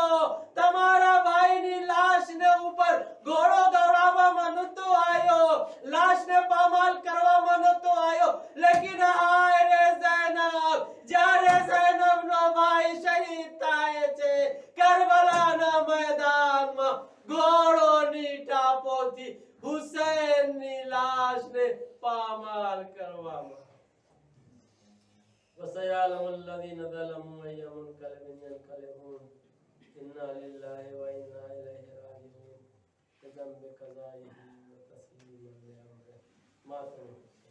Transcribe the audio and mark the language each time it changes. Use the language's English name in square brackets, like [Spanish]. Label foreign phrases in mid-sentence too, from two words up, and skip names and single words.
[Gujarati] તમારા ભાઈની લાશને ઉપર ઘોડો દોડાવવામાં નતો આવ્યો લાશને પામાલ કરવામાં નતો આવ્યો લેકિન હાય રે ઝૈનબ જ્યારે ઝૈનબનો ભાઈ શહીદ થાય છે કરબલાના મેદાનમાં ઘોડોની ટાપોથી હુસૈનની લાશને પામાલ કરવામાં [Arabic] وسيعلم الذين ظلموا أي منقلب ينقلبون إنا لله وإنا إليه راجعون بذنب قضائه وتسليما لأمره ما